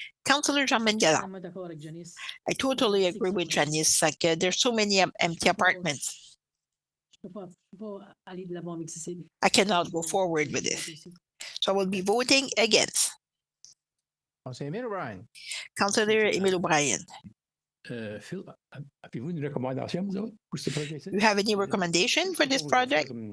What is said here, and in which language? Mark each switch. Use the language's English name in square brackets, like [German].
[English] Councilor Germaine Galland. I totally agree with Janice. Like there's so many empty apartments. I cannot go forward with this. So I will be voting against. Councilor Emile O'Brien. Councilor Emile O'Brien. [French] Phil, avez-vous une recommandation, vous autres, pour ce projet? [English] You have any recommendation for this project?